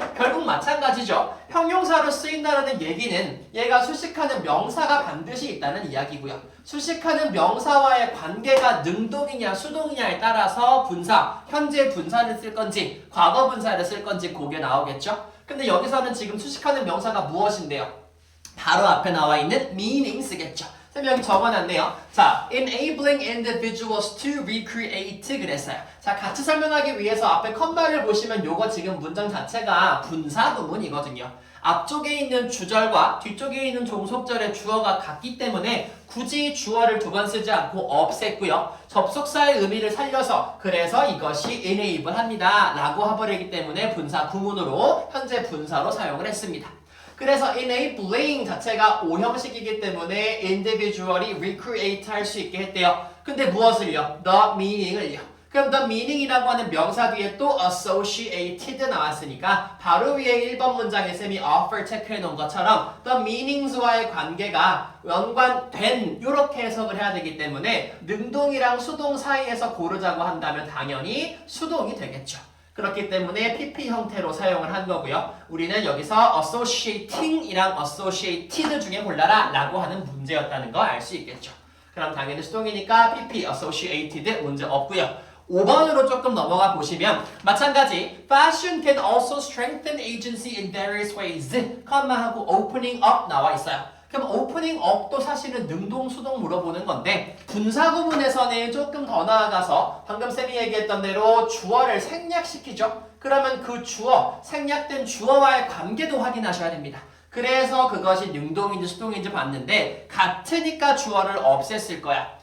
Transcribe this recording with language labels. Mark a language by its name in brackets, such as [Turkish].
[Korean] 결국 마찬가지죠. 형용사로 쓰인다는 얘기는 얘가 수식하는 명사가 반드시 있다는 이야기고요. 수식하는 명사와의 관계가 능동이냐 수동이냐에 따라서 분사, 현재 분사를 쓸 건지 과거 분사를 쓸 건지 그게 나오겠죠. 근데 여기서는 지금 수식하는 명사가 무엇인데요? 바로 앞에 나와 있는 meaning 쓰겠죠. 쌤이 여기 적어놨네요. 자, [English] enabling individuals to recreate [Korean] 그랬어요. 자, 같이 설명하기 위해서 앞에 컴마를 보시면 요거 지금 문장 자체가 분사 구문이거든요. 앞쪽에 있는 주절과 뒤쪽에 있는 종속절의 주어가 같기 때문에 굳이 주어를 두 번 쓰지 않고 없앴고요. 접속사의 의미를 살려서 그래서 이것이 enable 합니다. 라고 해버리기 때문에 분사 구문으로 현재 분사로 사용을 했습니다. 그래서 enabling 자체가 오형식이기 때문에 individually recreate 할 수 있게 했대요. 근데 무엇을요? the meaning을요. 그럼 the meaning이라고 하는 명사 뒤에 또 associated 나왔으니까 바로 위에 1번 문장에 쌤이 offer 체크해 놓은 것처럼 the meanings와의 관계가 연관된 이렇게 해석을 해야 되기 때문에 능동이랑 수동 사이에서 고르자고 한다면 당연히 수동이 되겠죠. 그렇기 때문에 PP 형태로 사용을 한 거고요. 우리는 여기서 associating이랑 associated 중에 골라라 라고 하는 문제였다는 거 알 수 있겠죠. 그럼 당연히 수동이니까 PP associated 문제 없고요. 5번으로 조금 넘어가 보시면 마찬가지 [English] Fashion can also strengthen agency in various ways [Korean] 컴마하고 [English] opening up [Korean] 나와 있어요. 그럼 opening up도 사실은 능동, 수동 물어보는 건데 분사 구문에서는 조금 더 나아가서 방금 쌤이 얘기했던 대로 주어를 생략시키죠. 그러면 그 주어, 생략된 주어와의 관계도 확인하셔야 됩니다. 그래서 그것이 능동인지 수동인지 봤는데 같으니까 주어를 없앴을 거야.